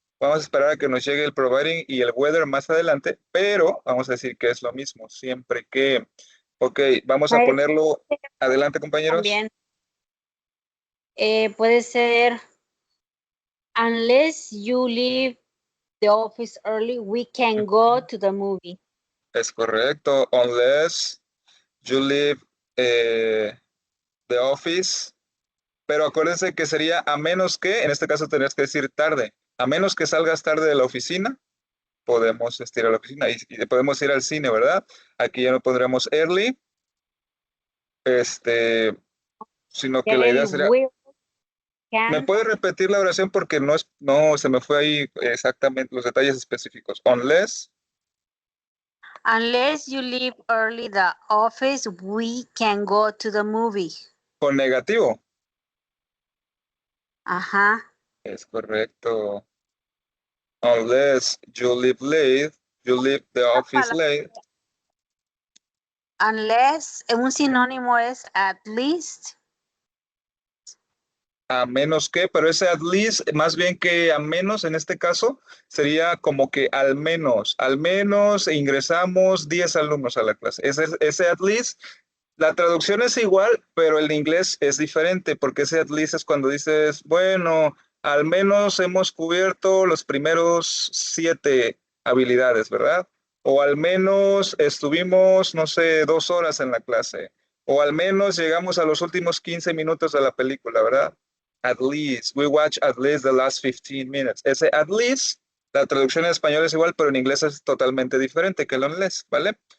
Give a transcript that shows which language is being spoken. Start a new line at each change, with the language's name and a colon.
Spanish: Vamos a esperar a que nos llegue el providing y el weather más adelante, pero vamos a decir que es lo mismo, siempre que... Ok, vamos a ponerlo... Adelante, compañeros. También puede ser,
English: unless you leave the office early, we can go to the movie.
Spanish: Es correcto.
English: Unless you leave the office.
Spanish: Pero acuérdense que sería a menos que, en este caso tendrías que decir tarde. A menos que salgas tarde de la oficina, podemos ir a la oficina y podemos ir al cine, ¿verdad? Aquí ya no pondremos early. Sino que la idea sería... ¿Me puede repetir la oración? Porque no se me fue ahí exactamente los detalles específicos.
English: Unless you leave early the office, we can go to the movie.
Spanish: Con negativo. Ajá. Es correcto.
English: Unless you leave late, you leave the office late.
Spanish: Unless, un sinónimo es at least. A menos que, pero ese at least, más bien que a menos en este caso, sería como que al menos ingresamos 10 alumnos a la clase. Ese at least, la traducción es igual, pero el inglés es diferente, porque ese at least es cuando dices, bueno, al menos hemos cubierto los primeros 7 habilidades, ¿verdad? O al menos estuvimos, no sé, 2 horas en la clase. O al menos llegamos a los últimos 15 minutos de la película, ¿verdad?
English: At least. We watch at least the last 15 minutes.
Spanish: Ese at least, la traducción en español es igual, pero en inglés es totalmente diferente que el unless, ¿vale?